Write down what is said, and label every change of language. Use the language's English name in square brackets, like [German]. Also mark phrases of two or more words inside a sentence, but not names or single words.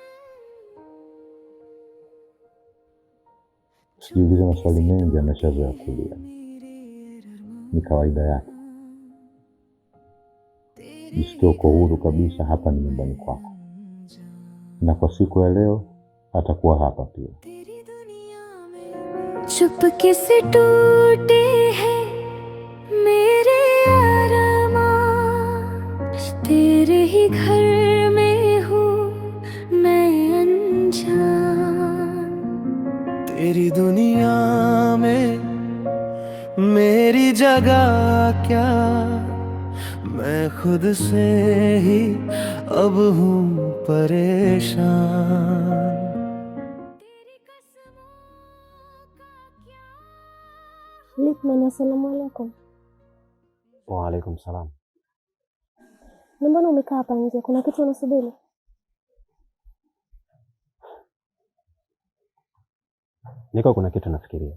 [Swahili] Sijiulize maswali mengi, ameshazoea kulia. Ni kawaida yake. Jisikia uko huru kabisa, hapa ni nyumbani kwako. Na kwa siku ya leo atakuwa hapa pia. [Hindi] चुपके से टूटे हैं मेरे अरमान, तेरे ही घर में हूँ मैं अनजान। तेरी दुनिया में मेरी जगह क्या, मैं खुद से ही अब हूँ परेशान। [Arabic] السلام عليكم. وعليكم السلام. [Swahili] Mbona umekaa hapa nje? Kuna kitu unasubiri? Niko kuna kitu nafikiria.